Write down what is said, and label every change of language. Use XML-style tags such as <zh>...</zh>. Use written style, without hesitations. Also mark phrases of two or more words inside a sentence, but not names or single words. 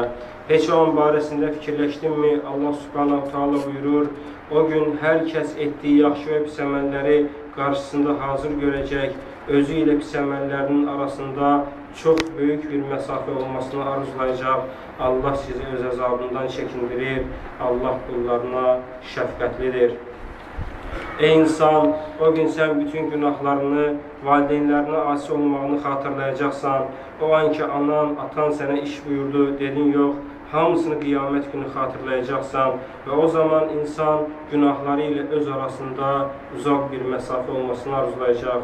<az>Heç o an barəsində fikirləşdinmi? Allah</az> <ar>سبحانه وتعالى</ar> <az>buyurur: o gün hər kəs etdiyi yaxşı və pis əməlləri qarşısında hazır görəcək. Özü ilə pis əməllərinin arasında çox böyük bir məsafə olmasını arzulayacaq. Allah sizi öz əzabından çəkindirir. Allah qullarına şəfqətlidir.</az> <tr>Ey insan, o gün sen bütün günahlarını, valideynlerine asi olmağını hatırlayacaksan, o anki anan, atan sana iş buyurdu, dedin yok, hamısını kıyamet günü hatırlayacaksan ve o zaman insan günahları ile öz arasında uzak bir mesafe olmasını arzulayacak.</tr>